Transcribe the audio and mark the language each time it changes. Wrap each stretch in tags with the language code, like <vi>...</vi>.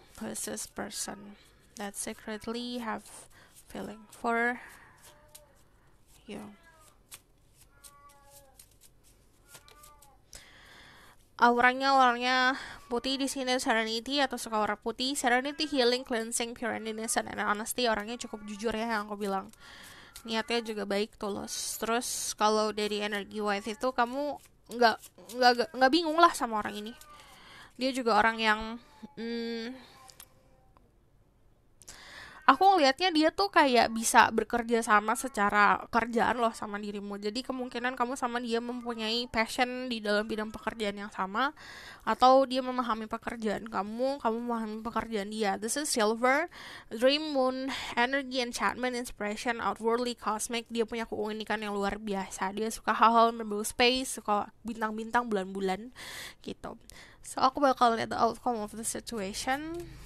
<en>This person that secretly have feeling for you.</en> <id>Warnanya putih di sini, serenity atau suka warna putih.</id> <en>Serenity, healing, cleansing, pure and innocent and honesty.</en> <id>Orangnya cukup jujur ya yang aku bilang. Niatnya juga baik, tulus. Terus kalau dari energy wise itu kamu nggak bingung lah sama orang ini. Dia juga orang yang aku ngelihatnya dia tuh kayak bisa bekerja sama secara kerjaan loh sama dirimu. Jadi kemungkinan kamu sama dia mempunyai passion di dalam bidang pekerjaan yang sama, atau dia memahami pekerjaan kamu memahami pekerjaan dia.</id> <en>This is silver, dream, moon, energy, enchantment, inspiration, outwardly, cosmic.</en> <id>Dia punya keunikan yang luar biasa. Dia suka hal-hal berbau space, suka bintang-bintang, bulan-bulan gitu.</id> <en>So</en> <id>aku bakal lihat</id> <en>the outcome of the situation.</en>